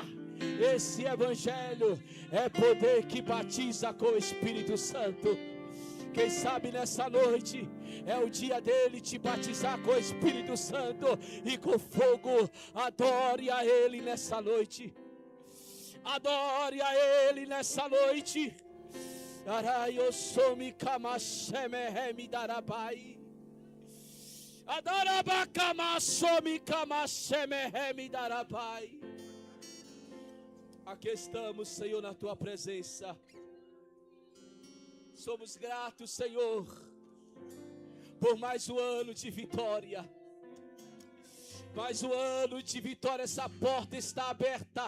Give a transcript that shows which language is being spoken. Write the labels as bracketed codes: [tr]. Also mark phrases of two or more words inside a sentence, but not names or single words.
[pt] Esse evangelho é poder que batiza com o Espírito Santo. Quem sabe nessa noite é o dia dele te batizar com o Espírito Santo e com fogo. Adore a Ele nessa noite. Adore a Ele nessa noite. Araiosomi kamashemeremi darabai. Adarabakamasomi kamashemeremi darabai. Aqui estamos, Senhor, na Tua presença. Somos gratos, Senhor, por mais um ano de vitória. Mais um ano de vitória, essa porta está aberta.